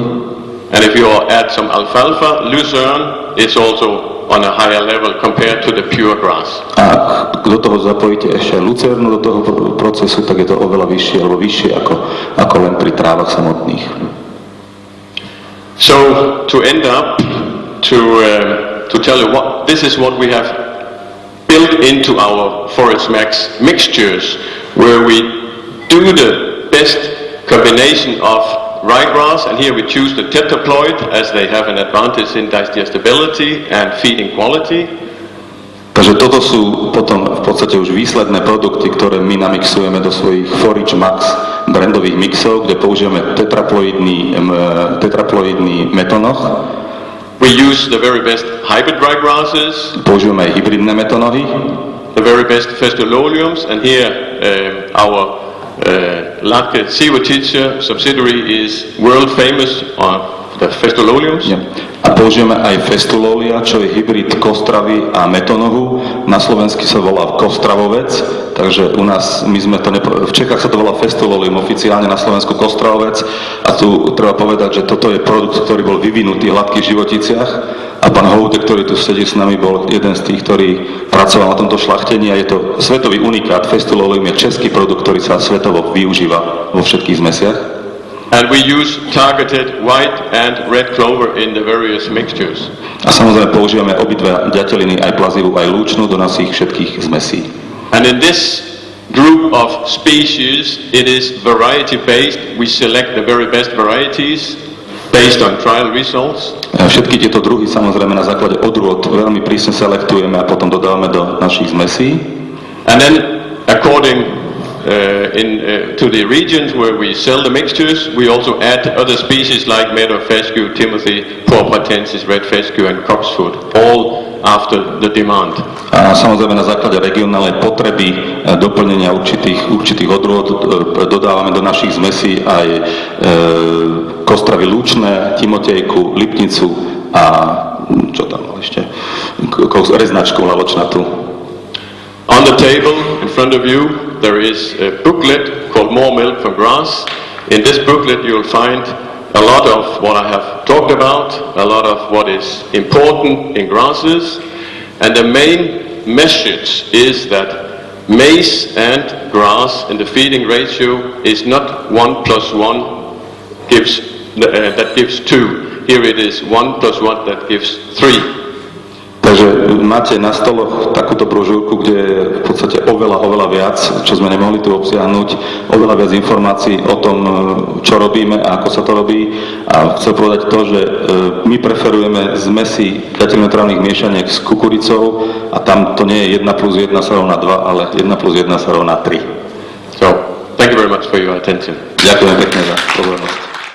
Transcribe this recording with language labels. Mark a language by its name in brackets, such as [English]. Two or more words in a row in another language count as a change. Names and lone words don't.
[English] And if you add some alfalfa, lucerne, it's also on a higher level compared to the pure grass. [Slovak] A do toho zapojíte ešte lucernu do toho procesu, tak je to oveľa vyššie alebo vyššie ako len pri trávach samotných. [English] So to end up, to tell you what this is what we have built into our Forest Max mixtures, where we do the best combination of ryegrass, and here we choose the tetraploid as they have an advantage in digestibility and feeding quality. [Slovak] Takže toto sú potom v podstate už výsledné produkty, ktoré my namixujeme do svojich Forage Max brandových mixov, kde použijeme tetraploidný metonoh. [English] We use the very best hybrid ryegrasses. [Slovak] Používame aj hybridné metonohy. [English] The very best festuloliums, and here our Latke Sivotica subsidiary is world famous on the festuloliums. Yeah. [Slovak] A použijeme aj festulolia, čo je hybrid kostravy a metonohu. Na slovensky sa volá kostravovec, takže u nás, v Čechách sa to volá festulolium, oficiálne na Slovensku kostravovec. A tu treba povedať, že toto je produkt, ktorý bol vyvinutý v hladkých životiciach. A pán Houde, ktorý tu sedí s nami, bol jeden z tých, ktorý pracoval na tomto šlachtení. A je to svetový unikát. Festulolium je český produkt, ktorý sa svetovo využíva vo všetkých zmesiach. [English] And we use targeted white and red clover in the various mixtures. [Slovak] A samozrejme používame obidve ďateliny, aj plazivú, aj lúčnu, do našich všetkých zmesí. [English] And in this group of species, it is variety based. We select the very best varieties based on trial results. [Slovak] Všetky tieto druhy samozrejme na základe odrôd veľmi prísne selektujeme a potom dodávame do našich zmesí. [English] And then according to the regions where we sell the mixtures, we also add other species like meadow fescue, timothy, porpoitensis, red fescue and copse foot, all after the demand. [Slovak] A samozrejme na základe regionálnej potreby doplnenia určitých odrôd dodávame do našich zmesí aj kostravy lúčne, timotejku, lipnicu a čo tam ešte, reznačku laločnatú. [English] On the table in front of you there is a booklet called More Milk from Grass. In this booklet you will find a lot of what I have talked about, a lot of what is important in grasses, and the main message is that maize and grass in the feeding ratio is not 1 + 1 that gives 2. Here it is 1 + 1 that gives 3. [Slovak] Takže máte na stoloch takúto brožúrku, kde je v podstate oveľa viac, čo sme nemohli tu obsiahnuť, oveľa viac informácií o tom, čo robíme a ako sa to robí. A chcem povedať to, že my preferujeme zmesy ďatelinotrávnych miešaniek s kukuricou a tam to nie je 1 + 1 = 2, ale 1 + 1 = 3. [English] So, thank you very much for your attention. [Slovak] Ďakujem pekne za pozornosť.